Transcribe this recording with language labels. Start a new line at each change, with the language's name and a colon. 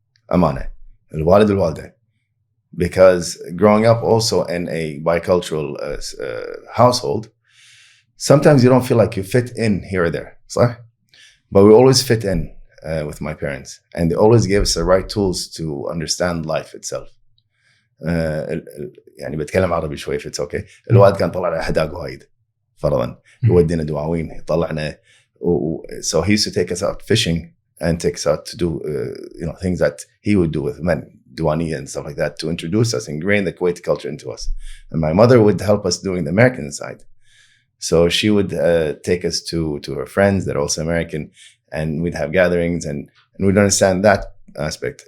English: Amane, al-walid al-walida. Because growing up also in a bicultural household, sometimes you don't feel like you fit in here or there, صح? But we always fit in with my parents, and they always gave us the right tools to understand life itself.
Arabic: يعني بتكلم عربي شوي if it's okay. الوالد كان طلعنا حداق وايد فرضا يودينا دواوين يطلعنا.
English: So he used to take us out fishing and take us out to do things that he would do with men, Duani and stuff like that, to introduce us, ingrain the Kuwaiti culture into us. And my mother would help us doing the American side. So she would take us to her friends that are also American, and we'd have gatherings and we'd understand that aspect.